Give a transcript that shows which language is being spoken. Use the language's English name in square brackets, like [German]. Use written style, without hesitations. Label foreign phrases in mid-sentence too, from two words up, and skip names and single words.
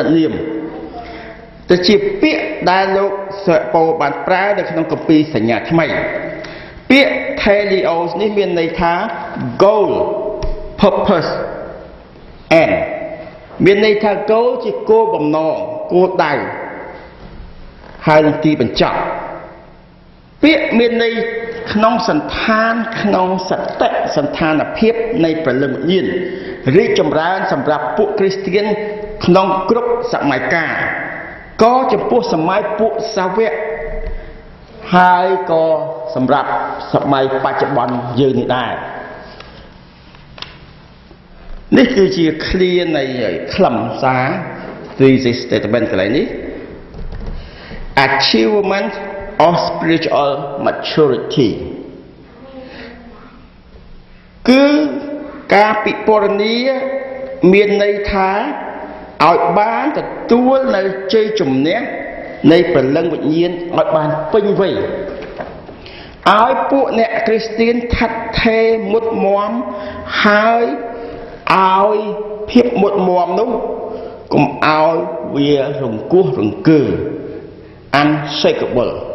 [Khmer] នាមទៅជាពាក្យដែលលោកសាវកពោបានប្រើនៅក្នុងគម្ពីរសញ្ញាថ្មីពាក្យ telio នេះ មានន័យថា [English] goal purpose and [Khmer] មានន័យថា goal ជាគោលបំណងគោលដៅហើយ នឹងទីបញ្ចប់ពាក្យមានន័យក្នុងសន្តានក្នុងសតិសន្តានភាពនៃព្រលឹងវិញ្ញាណរីកចម្រើនសម្រាប់ពួកគ្រីស្ទានក្នុងគ្រប់សម័យកាលក៏ចំពោះសម័យពួកសាវកហើយក៏សម្រាប់សម័យបច្ចុប្បន្នយើងនេះដែរ នេះគឺជាឃ្លានៃខ្លឹមសារ [English] thesis statement [Khmer] កន្លែងនេះ [English] achievement of spiritual maturity [Khmer] គឺការពិពណ៌នាមានន័យថាឲ្យបានទទួលនៅជ័យជំនះនៃព្រលឹងវិញ្ញាណឲ្យបានពេញវ័យឲ្យពួកអ្នកគ្រីស្ទានឋិតថេរមុតមមហើយឲ្យភាពមុតមមនោះកុំឲ្យវារង្គោះរង្គើ unshakable